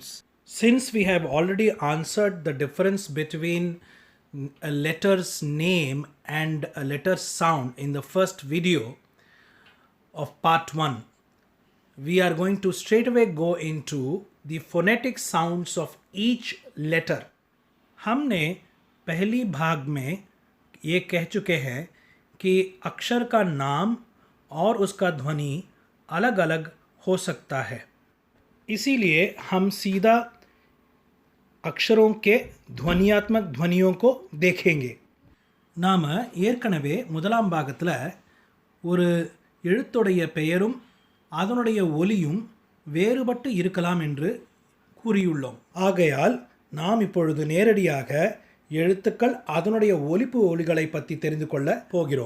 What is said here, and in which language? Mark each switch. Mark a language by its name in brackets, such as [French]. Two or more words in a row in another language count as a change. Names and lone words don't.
[English] Since we have already answered the difference between a letter's name and a letter's sound in the first video of part 1, we are going to straight away go into the phonetic sounds of each letter. [Hindi] हमने पहली भाग में ये कह चुके हैं कि अक्षर का नाम और उसका ध्वनि अलग अलग हो सकता है. इसीलिए हम सीधा अक्षरों के ध्वनियात्मक ध्वनियों को देखेंगे. [Tamil] நாம் ஏற்கனவே முதலாம் பாகத்தில் ஒரு எழுத்துடைய பெயரும் அதனுடைய ஒலியும் வேறுபட்டு இருக்கலாம் என்று கூறியுள்ளோம். ஆகையால் நாம் இப்பொழுது நேரடியாக எழுத்துக்கள் அதனுடைய ஒலிப்பு ஒலிகளை பற்றி தெரிந்து கொள்ள போகிறோம்.